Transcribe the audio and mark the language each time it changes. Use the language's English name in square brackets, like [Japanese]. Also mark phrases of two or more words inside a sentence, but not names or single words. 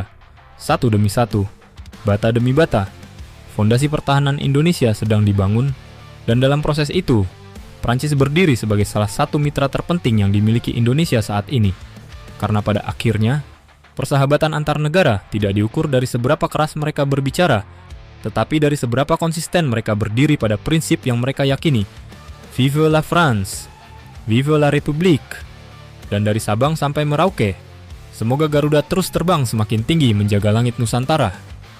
[Indonesian] Satu demi satu, bata demi bata, fondasi pertahanan Indonesia sedang dibangun, dan dalam proses itu, Prancis berdiri sebagai salah satu mitra terpenting yang dimiliki Indonesia saat ini. Karena pada akhirnya, persahabatan antar negara tidak diukur dari seberapa keras mereka berbicara, tetapi dari seberapa konsisten mereka berdiri pada prinsip yang mereka yakini. [French] Vive la France, vive la République. [Indonesian] Dan dari Sabang sampai Merauke, semoga Garuda terus terbang semakin tinggi menjaga langit Nusantara.